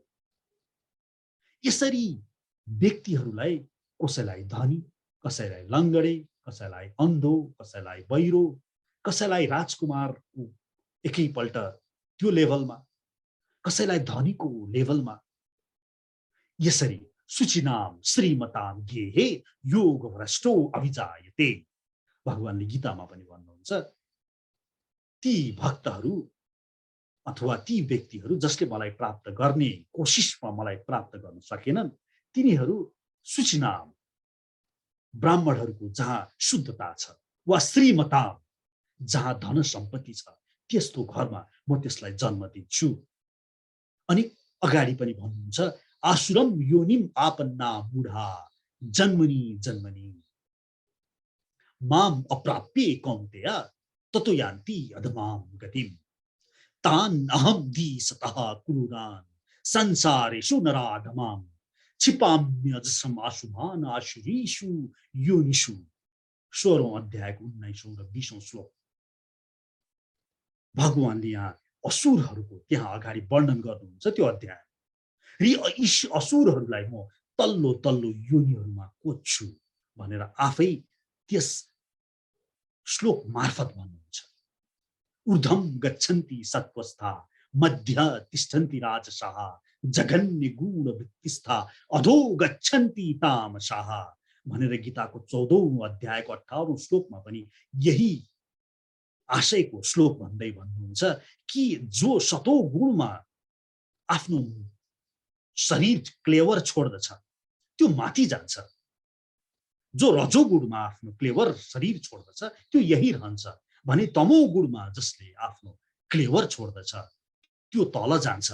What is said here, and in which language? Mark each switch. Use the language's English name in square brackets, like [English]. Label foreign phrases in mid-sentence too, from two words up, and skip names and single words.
[Nepali] यसरी व्यक्तिहरूलाई कसैलाई धनी, कसैलाई लङ्गडे, कसैलाई अन्धो, कसैलाई बहिरो, कसैलाई राजकुमारको एकैपल्ट त्यो लेभलमा, कसैलाई धनीको लेभलमा। [Sanskrit] यसरी सुचिनाम श्रीमताम गेहे योग भ्रष्टो अभिजायते। [Nepali] भगवानले गीतामा पनि भन्नुहुन्छ, ती भक्तहरू अथवा ती व्यक्तिहरू जसले मलाई प्राप्त गर्ने कोसिसमा मलाई प्राप्त गर्न सकेनन्, तिनीहरू सुचिनाम ब्राह्मणहरूको जहाँ शुद्धता छ, वा श्रीमताम जहाँ धन सम्पत्ति छ, त्यस्तो घरमा म त्यसलाई जन्म दिन्छु। अनि अगाडि पनि भन्नुहुन्छ, [Sanskrit] आसुरम योनिम आपन्ना बुढा जन्मनी जन्मनी माम अप्राप्य कौन्तेय ततो यान्ति अधमाम गतिम तान अहम दीसतः क्रूरान संसारेषु नराधमाम क्षिपाम्यजसम आशुभान आशुरीषु योनिषु। [Nepali] 16औं अध्यायको 19औं र 20औं श्लोक। भगवानले यहाँ असुरहरूको त्यहाँ अगाडि वर्णन गर्नुहुन्छ त्यो अध्याय। र यी असुरहरूलाई म तल्लो तल्लो योनिहरूमा कोच्छु भनेर आफै त्यस श्लोक मार्फत भन्नुहुन्छ। [Sanskrit] ऊर्ध्वं गच्छन्ति सत्वस्था मध्य तिष्ठन्ति राजसाः जघन्य गुण वृत्तिस्था अधो गच्छन्ति तामसाः भनेर [Nepali] गीताको 14औं अध्यायको 18औं श्लोकमा पनि यही आशयको श्लोक भन्दै भन्नुहुन्छ कि जो सतो गुणमा आफ्नो शरीर क्लेवर छोड्दछ त्यो माथि जान्छ, जो रजोगुणमा आफ्नो क्लेवर शरीर छोड्दछ त्यो यही रहन्छ भने तमो गुणमा जसले आफ्नो क्लेवर छोड्दछ त्यो तल जान्छ।